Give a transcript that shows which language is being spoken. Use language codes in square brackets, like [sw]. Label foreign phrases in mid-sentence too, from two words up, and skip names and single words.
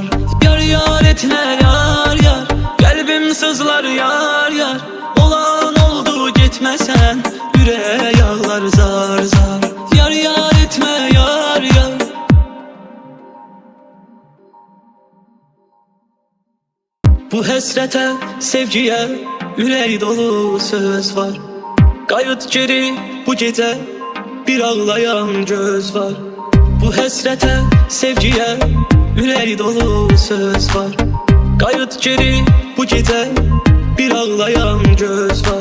[tr] Yar yar etme yar yar, kalbim sızlar yar yar. Olan oldu gitmesen yüreğe yağlar zar zar. Yar yar etme yar yar. [az] Bu həsrətə, sevgiyə ürək dolu söz var. Qayıt geri bu gecə, bir ağlayan göz var. Bu həsrətə, sevgiyə ürək dolu söz var. Qayıt geri bu gecə, bir ağlayan göz var.